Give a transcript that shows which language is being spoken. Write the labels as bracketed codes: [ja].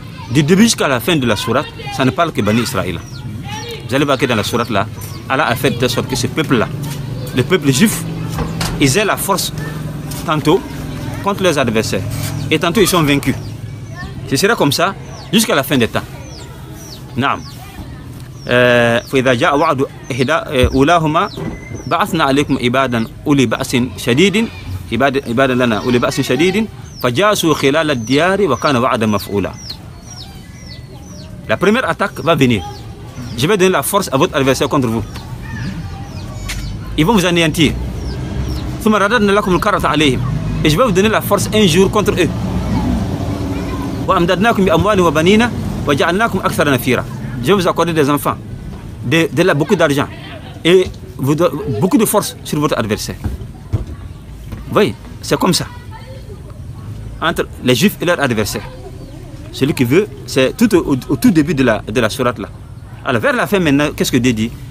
[fr] Du début jusqu'à la fin de la sourate, ça ne parle que Bani Israël. Vous allez voir que dans la sourate là, Allah a fait de sorte que ce peuple-là, le peuple juif, ils aient la force tantôt contre leurs adversaires, et tantôt ils sont vaincus. Ce sera comme ça jusqu'à la fin des temps. [ar] Naam. فإذا جاء وعد أولاهما بعثنا عليكم عبادا أولي بأس شديد عبادا لنا أولي بأس شديد فجاسوا خلال الديار وكان وعدا مفعولا. [fr] La première attaque va venir. Je vais donner la force à votre adversaire contre vous. Ils vont vous anéantir. [ar] ثم رددنا لكم الكرة عليهم. [fr] Et je vais vous donner la force un jour contre eux. [ar] وأمددناكم بأموال وبنين وجعلناكم أكثر نفيرا. [fr] Je vais vous accorder des enfants, beaucoup d'argent et beaucoup de force sur votre adversaire. Vous voyez, c'est comme ça. Entre les juifs et leur adversaire. Celui qui veut, c'est tout au tout début de la sourate là. Alors vers la fin maintenant, qu'est-ce que Dieu dit?